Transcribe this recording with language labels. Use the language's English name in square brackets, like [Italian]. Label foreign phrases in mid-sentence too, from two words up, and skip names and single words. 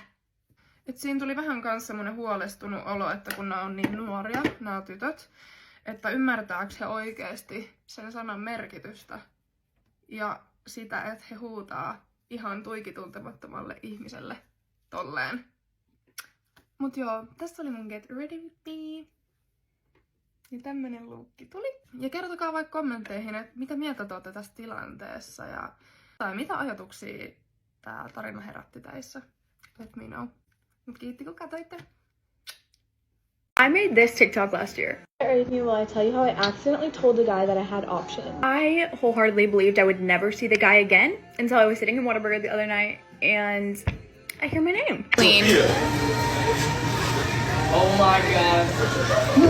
[Finnish] Et siinä tuli vähän kans semmonen huolestunut olo, että kun nämä on niin nuoria, nämä tytöt, että ymmärtääkö he oikeesti sen sanan merkitystä ja sitä, että he huutaa ihan tuikituntemattomalle ihmiselle tolleen. Mut joo, tässä oli mun Get Ready With Me. Ja tämmönen luukki tuli. Ja kertokaa vaikka kommentteihin, että mitä mieltä te olette tästä tilanteessa ja tai mitä ajatuksia tää tarina herätti teissä. [English] Let me know. [Finnish] Mut kiitti kun katsoitte. [English] I made this TikTok last year. Will I tell you how I accidentally told the guy that I had options? I wholeheartedly believed I would never see the guy again until I was sitting in Whataburger the other night and I hear my name. Clean. Oh my god.